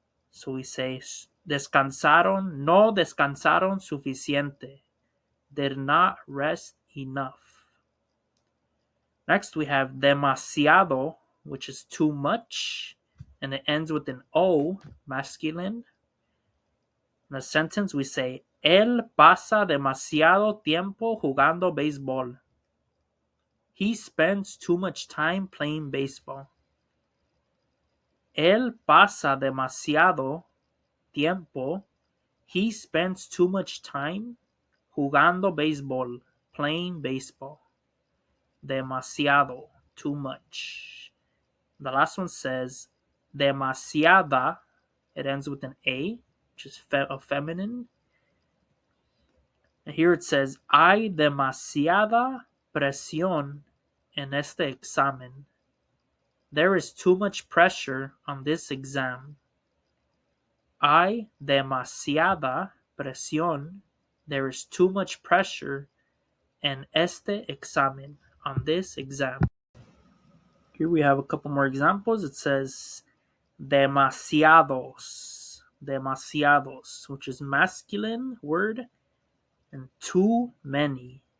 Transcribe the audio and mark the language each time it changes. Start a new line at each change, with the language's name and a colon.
English: So we say
Spanish: descansaron, no descansaron suficiente.
English: Did not rest enough. Next we have demasiado, which is too much, and it ends with an O, masculine. In a sentence, we say,
Spanish: Él pasa demasiado tiempo jugando béisbol.
English: He spends too much time playing baseball.
Spanish: Él pasa demasiado tiempo.
English: He spends too much time
Spanish: jugando béisbol,
English: playing baseball. Demasiado, too much. The last one says demasiada. It ends with an A, which is a feminine. And here it says,
Spanish: hay demasiada presión en este examen.
English: There is too much pressure on this exam.
Spanish: Hay demasiada presión.
English: There is too much pressure
Spanish: en este examen,
English: on this exam. Here we have a couple more examples. It says demasiados, demasiados, which is masculine word, and too many.